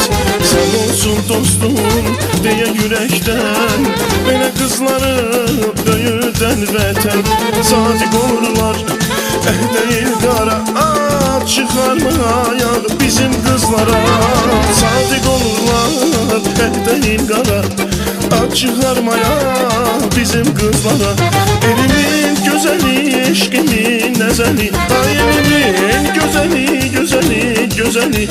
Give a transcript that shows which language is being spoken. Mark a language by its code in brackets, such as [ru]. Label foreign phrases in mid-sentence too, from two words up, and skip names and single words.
[az] Sən olsun dostum deyə ürəkdən, belə qızları böyüdən vətən. [tr] Sadık olurlar değil qara, ad çıxarmaya bizim kızlara. Sadık olurlar değil qara, ad çıxarmaya bizim kızlara. [az] Elimin gözeli, eşkimin nezeli, ay elimin gözeli, gözeli, gözeli.